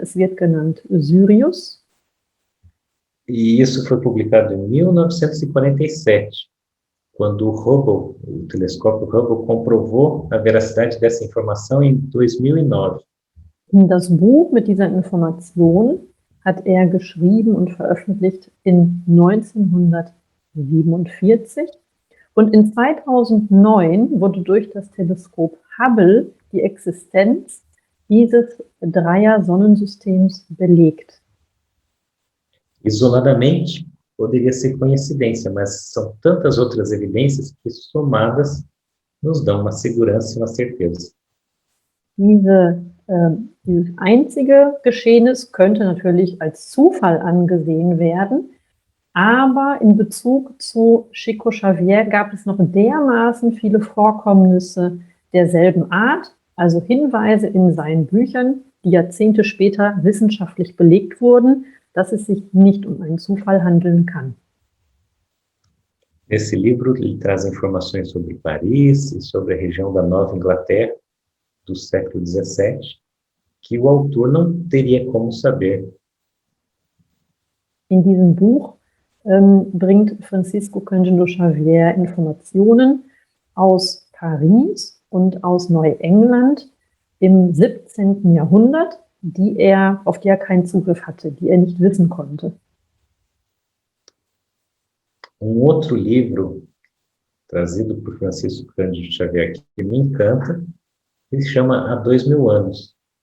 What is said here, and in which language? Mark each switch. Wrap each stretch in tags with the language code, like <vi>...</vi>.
<de>Es wird genannt Sirius.</de> <pt>E isso foi publicado em 1947, quando o telescópio Hubble comprovou a veracidade dessa informação em 2009.</pt> <de>Das Buch mit dieser Information hat er geschrieben und veröffentlicht in 1947. Und in 2009 wurde durch das Teleskop Hubble die Existenz dieses Dreier-Sonnensystems belegt.</de> <pt>Isoladamente, poderia ser coincidência, mas são tantas outras evidências que, somadas, nos dão uma segurança e uma certeza.</pt> <de>Dieses einzige Geschehnis könnte natürlich als Zufall angesehen werden, aber in Bezug zu Chico Xavier gab es noch dermaßen viele Vorkommnisse derselben Art, also Hinweise in seinen Büchern, die Jahrzehnte später wissenschaftlich belegt wurden, dass es sich nicht um einen Zufall handeln kann.</de> <pt>Nesse livro, ele traz informações sobre Paris e sobre a região da Nova Inglaterra do século XVII, que o autor não teria como saber.</pt> <de>In diesem Buch bringt Francisco Cândido Xavier Informationen aus Paris und aus Neuengland im 17. Jahrhundert, auf die er keinen Zugriff hatte, die er nicht wissen konnte.</de> <pt>Outro livro trazido por Francisco Cândido Xavier que me encanta, ele se chama Há 2000 anos.</pt>